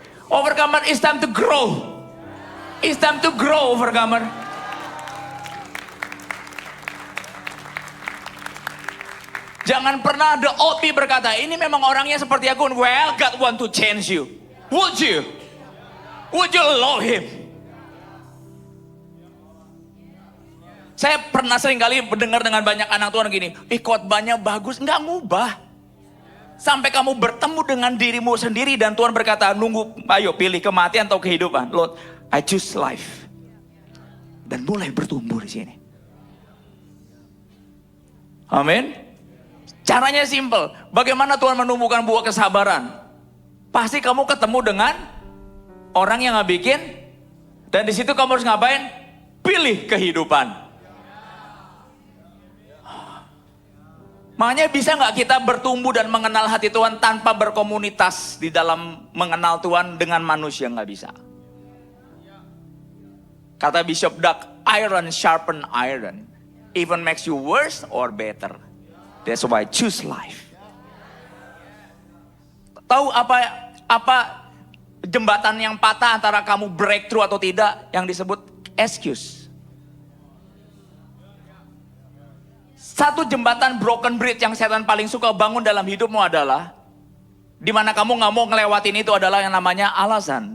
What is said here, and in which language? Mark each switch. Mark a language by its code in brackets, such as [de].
[en] Overcomer, it's time to grow. It's time to grow, overcomer. [id] Jangan pernah [en] the old me [id] berkata, ini memang orangnya seperti aku. [en] Well, God want to change you. Would you? Would you love him? [id] Saya pernah sering kali mendengar dengan banyak anak Tuhan gini, khotbahnya bagus, nggak ngubah. Sampai kamu bertemu dengan dirimu sendiri dan Tuhan berkata, nunggu, ayo pilih kematian atau kehidupan. [en] Lord, I choose life. [id] Dan mulai bertumbuh di sini. Amin. Caranya simple. Bagaimana Tuhan menumbuhkan buah kesabaran? Pasti kamu ketemu dengan orang yang nggak bikin, dan di situ kamu harus ngapain? Pilih kehidupan. Makanya bisa nggak kita bertumbuh dan mengenal hati Tuhan tanpa berkomunitas di dalam mengenal Tuhan dengan manusia? Nggak bisa. Kata [en] Bishop Doug, iron sharpen iron, even makes you worse or better. That's why I choose life. [id] Tahu apa jembatan yang patah antara kamu breakthrough atau tidak? Yang disebut excuse. Satu jembatan [en] broken bridge [id] yang setan paling suka bangun dalam hidupmu adalah di mana kamu nggak mau ngelewatin itu adalah yang namanya alasan.